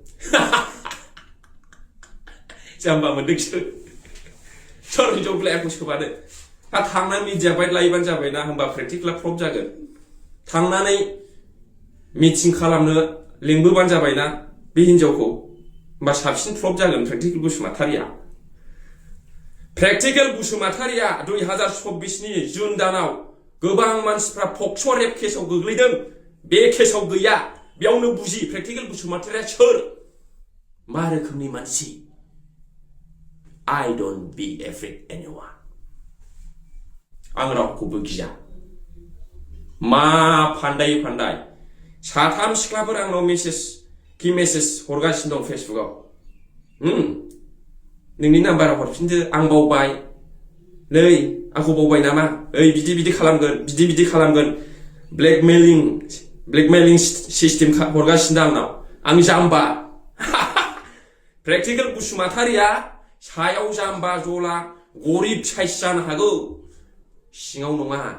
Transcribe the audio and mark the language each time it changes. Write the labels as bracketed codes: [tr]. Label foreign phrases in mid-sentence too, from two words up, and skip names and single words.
[brx] जाम्बा मोनदोंसो सोर हिनजाव बिलाइखौ सोबानो थांना मिडिया बाइट लायोबानो जाबायना होमबा [en] practical proof [brx] जागोन थांनानै मिटिं खालामनो लिंबोबानो जाबायना बे हिनजावखौ होमबा साबसिन प्रफ जागोन प्रेक्टिकेल बसुमतारिया 2024 नि जुन दानाव गोबां मानसिफ्रा [en] POCSO rape [brx] केसआव गोग्लैदों बे केसआव गैया बेयावनो बुजि प्रेक्टिकेल बसुमतारिया सोर मा रोखोमनि मानसि [en] I don't be afraid anyone [brx] आं रावखौबो गिया मा फान्दाय साथाम सिख्लाफोर आंनाव मेसेज हरगासिनो दं फेसबुकआव नोंनि नाम्बाराव हरफिनदो आं बावबाय नै आंखौ बावबाय नामा ओइ बिदि खालामगोन [en] blackmailing system [brx] हरगासिनो आंनाव आं जाम्बा प्रेक्टिकेल बसुमतारिया सायाव जाम्बा जला गरिब साइस जानो हागौ सिङाव नङा